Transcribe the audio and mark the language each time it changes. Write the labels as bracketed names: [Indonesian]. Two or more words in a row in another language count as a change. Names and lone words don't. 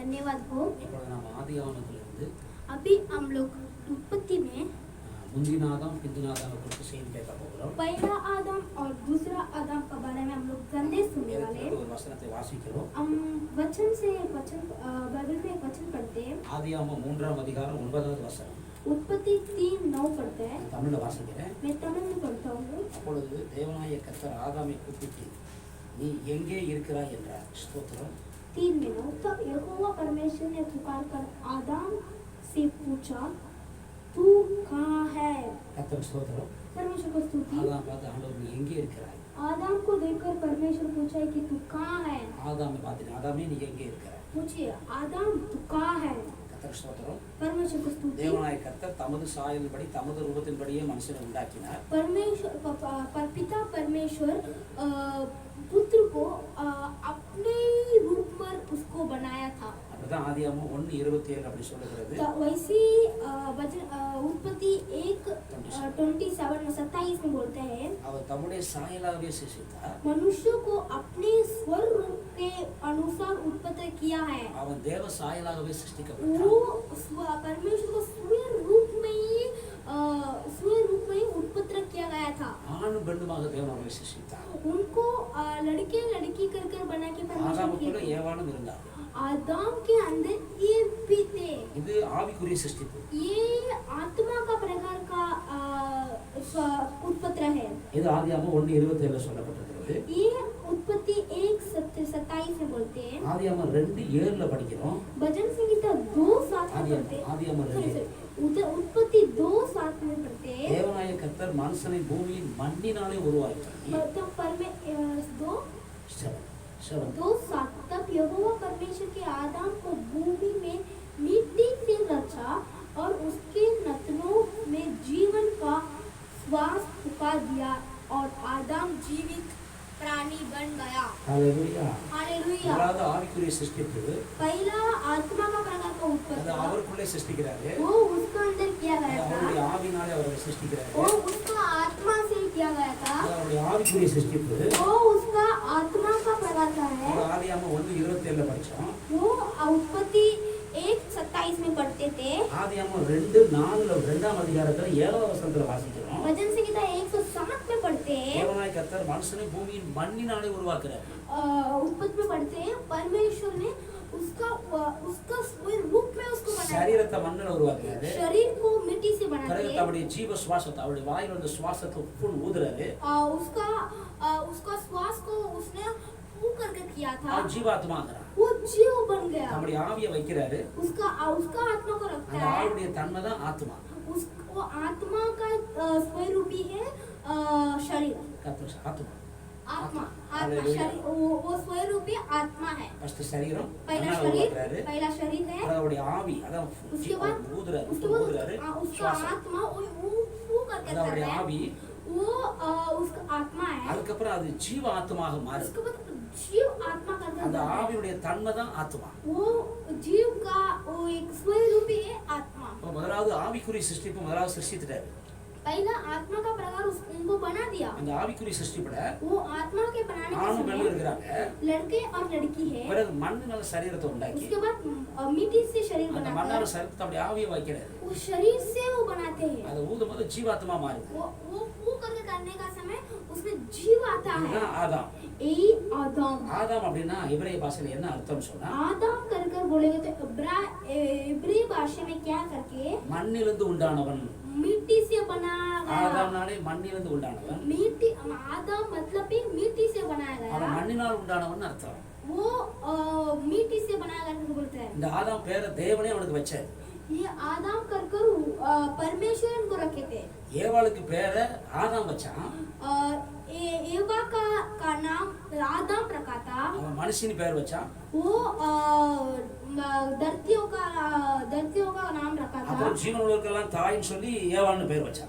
[Hindi] धन्यवाद हो। [Tamil] இப்பொழுது நாம் ஆதியாகமத்திலிருந்து [Hindi] अभी हम लोग उत्पत्ति में [Tamil] முந்தின ஆதாம் பிந்தின ஆதாமை குறித்து செய்தி கேட்க போகிறோம். [Hindi] पहला आदम और दूसरा आदम के बारे में हम लोग संदेश सुनने वाले हैं। [Tamil] ஒரு வசனத்தை வாசிக்கிறோம். [Hindi] हम वचन बाइबल में एक वचन पढ़ते हैं। [Tamil] ஆதியாகமம் 3ஆம் அதிகாரம் 9வது வசனம். [Hindi] उत्पत्ति 3:9 पढ़ते हैं। [Tamil] தமிழ்ல வாசிக்கிறேன். [Hindi] मैं तमिल में पढ़ता हूँ। [Tamil] அப்பொழுது தேவனாகிய கர்த்தர் ஆதாமை கூப்பிட்டு நீ எங்கே இருக்கிறாய் என்றார். ஸ்தோத்திரம். [Hindi] 3 में तब यहोवा परमेश्वर ने पुकार कर आदम से पूछा तू कहाँ है। [Tamil] கர்த்தர் ஸ்தோத்திரம். [Hindi] परमेश्वर को स्तुति। [Tamil] ஆதாம் பார்த்து ஆண்டவர் நீ எங்கே இருக்கிறாய். [Hindi] आदम को देखकर परमेश्वर पूछा कि तू कहाँ है। [Tamil] ஆதாமை பார்த்து ஆதாமே நீ எங்கே இருக்கிறாய். [Hindi] पूछिए आदम तू कहाँ है। [Tamil] கர்த்தர் ஸ்தோத்திரம். [Hindi] परमेश्वर को स्तुति। [Tamil] தேவனாகிய கர்த்தர் தமது சாயலின்படி தமது ரூபத்தின்படியே மனுஷனை உண்டாக்கினார். [Hindi] परमेश्वर पिता परमेश्वर पुत्र को अपने रूप में उसको बनाया था। [Tamil] அப்படிதான் ஆதியாகமம் 1:27 அப்படி சொல்லுகிறது. [Hindi] तो वैसी उत्पत्ति 1:27 में बोलते हैं [Tamil] அவர் தம்முடைய சாயலாகவே சிருஷ்டித்தார். [Hindi] मनुष्य को अपने स्वरूप के अनुसार उत्पत्ति किया है। [Tamil] அவன் தேவ சாயலாகவே சிருஷ்டிக்கப்பட்டான். [Hindi] वो परमेश्वर को स्वरूप में ही उत्पत्ति किया गया था। [Tamil] ஆணும் பெண்ணுமாக தேவன் அவர்களை சிருஷ்டித்தார். [Hindi] उनको लड़के लड़की कर बना के परमेश्वर [Tamil] ஆதாமுக்குள்ள ஏவாளும் இருந்தார். [Hindi] आदम के अंदर ये भी थे। [Tamil] இது ஆவிக்குரிய சிருஷ்டிப்பு. [Hindi] ये आत्मा का प्रकार का उत्पत्ति है। [Tamil] இது ஆதியாகமம் 1:27 சொல்லப்பட்டிருக்கிறது. [Hindi] ये उत्पत्ति 1:27 में बोलते हैं। [Tamil] ஆதியாகமம் 2:7 படிக்கிறோம். [Hindi] भजन संहिता 2:7 में पढ़ते हैं। [Tamil] ஆதியாகமம் 2. [Hindi] उत्पत्ति 2:7 में पढ़ते हैं। [Tamil] தேவனாகிய கர்த்தர் மனுஷனை பூமியின் மண்ணினாலே உருவாக்கினார். [Hindi] तो दो सात तब यहोवा परमेश्वर के आदम को भूमि में मिट्टी से रचा और उसके नथनों में जीवन का श्वास फूंका दिया और आदम जीवित प्राणी बन गया। हालेलुया हालेलुया। [Tamil] அதாவது ஆவிக்குரிய சிருஷ்டிப்பு. [Hindi] पहला आत्मा का प्रकार का [Tamil] அது [Hindi] उत्पत्ति [Tamil] அவருக்குள்ளே சிருஷ்டிக்கிறாரு. [Hindi] वो उसका अंदर किया गया था। [Tamil] அவருடைய ஆவினாலே அவரை சிருஷ்டிக்கிறாரு. [Hindi] वो उसका आत्मा से किया गया था। [Tamil] அவருடைய ஆவிக்குரிய சிருஷ்டிப்பு. [Hindi] वो उसका आत्मा का प्रकार का है। [Tamil] ஆதியாகமம் 1:27 படிச்சோம். [Hindi] वो उत्पत्ति 1:27 में पढ़ते थे। [Tamil] ஆதியாகமம் 2:4 2ஆம் அதிகாரத்துல 7ஆம் வசனத்துல வாசிக்கிறோம். [Hindi] भजन संहिता 107 में पढ़ते हैं। [Tamil] தேவனாகிய கர்த்தர் மனுஷனை பூமியின் மண்ணினாலே உருவாக்குறார். [Hindi] उत्पत्ति में पढ़ते हैं परमेश्वर ने उसका रूप में उसको बनाया। [Tamil] சரீரத்தை மண்ணில உருவாக்குறாரு. [Hindi] शरीर को मिट्टी से बनाते [Tamil] பிறகு [Hindi] हैं। [Tamil] தம்முடைய ஜீவ சுவாசத்தை அவருடைய வாயில இருந்த சுவாசத்தை ஃபுல் ஊதுறாரு. [Hindi] उसका श्वास को उसने फूंक करके किया था। [Tamil] அவர் ஜீவாத்மா ஆகிறார். [Hindi] वो जीव बन गया। [Tamil] தம்முடைய ஆவியை வைக்கிறாரு. [Hindi] उसका आत्मा को रखता [Tamil] அந்த [Hindi] है। [Tamil] ஆவியுடைய தன்மை தான் ஆத்மா. [Hindi] वो आत्मा का स्वरूपी है शरीर। [Tamil] கர்த்தர் ஆத்மா. [Hindi] आत्मा शरीर वो स्वरूपी आत्मा है। [Tamil] ஃபர்ஸ்ட் சரீரம் [Hindi] पहला शरीर है। [Tamil] அவருடைய ஆவி அதான் [Hindi] उसके बाद [Tamil] ஊதுறாரு. [Hindi] उसका आत्मा वो करके [Tamil] அவருடைய ஆவி [Hindi] वो उसका आत्मा है। [Tamil] அதுக்கப்புறம் அது ஜீவ ஆத்மாக மாறுது. [Hindi] उसके बाद जीव आत्मा करके [Tamil] அந்த ஆவியுடைய தன்மை தான் ஆத்மா. [Hindi] वो जीव का वो एक स्वरूपी है आत्मा। [Tamil] முதலாவது ஆவிக்குரிய சிருஷ்டிப்பு முதலாவது சிருஷ்டித்தார். [Hindi] पहला आत्मा का प्रकार उनको बना दिया। [Tamil] அந்த ஆவிக்குரிய சிருஷ்டிப்புல [Hindi] वो आत्मा के बनाने के [Tamil] ஆணும் பெண்ணும் [Hindi] समय [Tamil] இருக்கிறாங்க. [Hindi] लड़के और लड़की है। [Tamil] பிறகு மண்ணினால சரீரத்தை உண்டாக்கி [Hindi] उसके बाद मिट्टी से शरीर [Tamil] அந்த [Hindi] बनाते [Tamil] மண்ணால [Hindi] हैं। [Tamil] சரீரத்தை அப்படியே ஆவியை வைக்கிறாரு. [Hindi] वो शरीर से वो बनाते हैं। [Tamil] அது ஊதும்போது ஜீவாத்மா மாறுது. [Hindi] वो करके करने का समय उसमें जीव आता है। [Tamil] இதுதான் ஆதாம். [Hindi] आदम [Tamil] ஆதாம் அப்படின்னா இப்ரேய பாஷையில என்ன அர்த்தம் சொன்னா [Hindi] आदम कर बोलेंगे तो इब्री भाषा में क्या करके [Tamil] மண்ணிலிருந்து உண்டானவன். [Hindi] मिट्टी से बनाया गया। [Tamil] ஆதாம்னாலே மண்ணிலிருந்து உண்டானவன். [Hindi] मिट्टी आदम मतलब भी मिट्टी से बनाया [Tamil] அவன் [Hindi] गया। [Tamil] மண்ணினால் உண்டானவன் அர்த்தம். [Hindi] वो मिट्टी से बनाया गया बोलते हैं। [Tamil] இந்த ஆதாம் பேரை தேவனே அவனுக்கு வச்சாரு. [Hindi] ये आदम कर परमेश्वर को रखे थे। [Tamil] ஏவாளுக்கு பேரை ஆதாம் வச்சான். [Hindi] एवा का नाम आदम रखा था। [Tamil] அவன் மனுஷின் பேர் வச்சான். [Hindi] वो धरतियों का नाम रखा था। [Tamil] அப்புறம் ஜீவனுள்ளவர்களுக்கெல்லாம் தாயின்னு சொல்லி ஏவாள்னு பேர் வச்சான்.